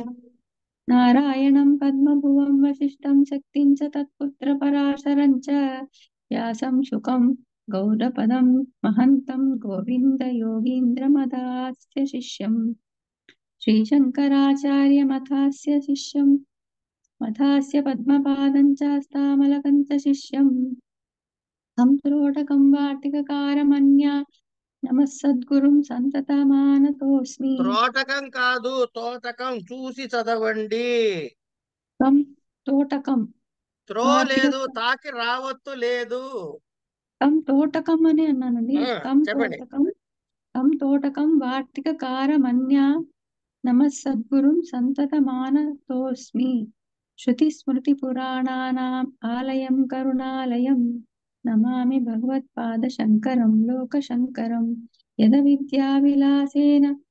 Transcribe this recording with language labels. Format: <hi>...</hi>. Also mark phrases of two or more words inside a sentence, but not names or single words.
<sa>नारायणं पद्मभुवं वसिष्ठं शक्तिं च तत्पुत्रपराशरं च व्यासं शुकं गौडपदं महन्तं गोविन्दयोगीन्द्रमदास्य शिष्यं श्रीशङ्कराचार्यमथास्य शिष्यं मथास्य पद्मपादं चास्तामलकं च शिष्यं तं त्रोटकं वार्तिककारमन्या नमः सद्गुरुं सन्ततमानतोऽस्मि</sa> <te>త్రోటకం కాదు, తోటకం చూసి చదవండి.</te> <sa>तं తోటకం త్రో వార్తిక</sa> <te>లేదు, తాకి రావత్తు లేదు.</te> <sa>తం తోటకం</sa> <te>అని అన్నానండి. చెప్పండి.</te> <sa>తం తోటకం వార్తికకారమన్యా నమః సద్గురుం సంతతమానతోస్మి శృతిస్మృతిపురాణానాం ఆలయం కరుణాలయం నమామి భగవత్పాదశంకరం లోకశంకరం యదవిద్యావిలాసేన</sa>